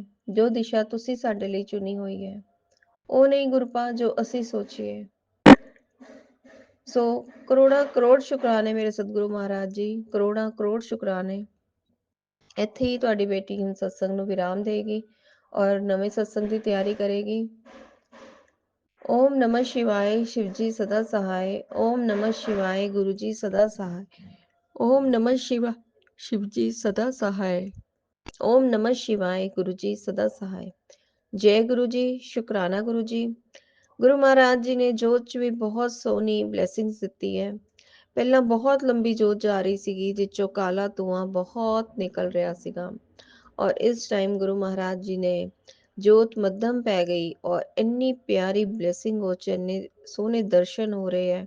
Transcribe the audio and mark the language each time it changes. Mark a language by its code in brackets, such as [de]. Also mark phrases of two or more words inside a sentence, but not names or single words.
[pa] ਜੋ ਦਿਸ਼ਾ ਤੁਸੀਂ ਸਾਡੇ ਲਈ ਚੁਣੀ ਹੋਈ ਹੈ ਉਹ ਨਹੀਂ ਗੁਰਪਾ ਜੋ ਅਸੀਂ ਸੋਚੀਏ। ਸੋ ਕਰੋੜਾਂ ਕਰੋੜ ਸ਼ੁਕਰਾਨੇ ਮੇਰੇ ਸਤਿਗੁਰੂ ਮਹਾਰਾਜ ਜੀ, ਕਰੋੜਾਂ ਕਰੋੜ ਸ਼ੁਕਰਾਨੇ। ਇੱਥੇ ਹੀ ਤੁਹਾਡੀ ਬੇਟੀ ਹੁਣ ਸਤਸੰਗ ਨੂੰ ਵਿਰਾਮ ਦੇਗੀ ਔਰ ਨਵੇਂ ਸਤਸੰਗ ਦੀ ਤਿਆਰੀ ਕਰੇਗੀ। [hi] ओम नमः शिवाय शिवजी सदा सहाय। ओम नमः शिवाय गुरुजी सदा सहाय। ओम नमः शिवाय शिवजी सदा सहाय। ओम नमः शिवाय गुरुजी सदा सहाय। जय गुरु जी, शुकराना गुरु जी। [pa] ਗੁਰੂ ਮਹਾਰਾਜ ਜੀ ਨੇ ਜੋਤ 'ਚ ਵੀ ਬਹੁਤ ਸੋਹਣੀ ਬਲੇਸਿੰਗਸ ਦਿੱਤੀ ਹੈ। ਪਹਿਲਾਂ ਬਹੁਤ ਲੰਬੀ ਜੋਤ ਜਾ ਰਹੀ ਸੀਗੀ ਜਿਸ 'ਚੋਂ ਕਾਲਾ ਧੂੰਆਂ ਬਹੁਤ ਨਿਕਲ ਰਿਹਾ ਸੀਗਾ ਔਰ ਇਸ ਟਾਈਮ ਗੁਰੂ ਮਹਾਰਾਜ ਜੀ ਨੇ ਜੋਤ ਮੱਧਮ ਪੈ ਗਈ ਔਰ ਇੰਨੀ ਪਿਆਰੀ ਬਲੇਸਿੰਗ ਹੋ 'ਚ ਇੰਨੇ ਸੋਹਣੇ ਦਰਸ਼ਨ ਹੋ ਰਹੇ ਹੈ।